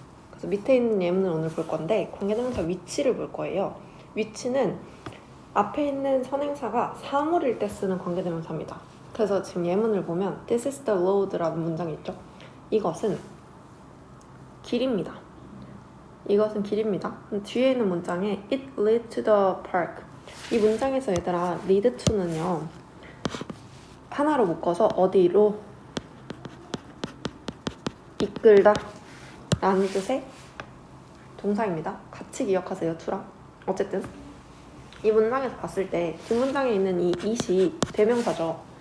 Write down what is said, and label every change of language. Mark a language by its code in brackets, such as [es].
[ko] 그래서 밑에 있는 예문을 오늘 볼 건데 관계대명사 위치를 볼 거예요. 위치는 앞에 있는 선행사가 사물일 때 쓰는 관계대명사입니다. 그래서 지금 예문을 보면 [en] This is the road [ko] 라는 문장이 있죠. 이것은 길입니다. 이것은 길입니다. 뒤에 있는 문장에 [en] It leads to the park. [ko] 이 문장에서 얘들아 [en] lead to [ko] 는요 하나로 묶어서 어디로 이끌다 라는 뜻의 동사입니다. 같이 기억하세요. to랑. 어쨌든 이 문장에서 봤을 때 뒷문장에 있는 이 it이 대명사죠.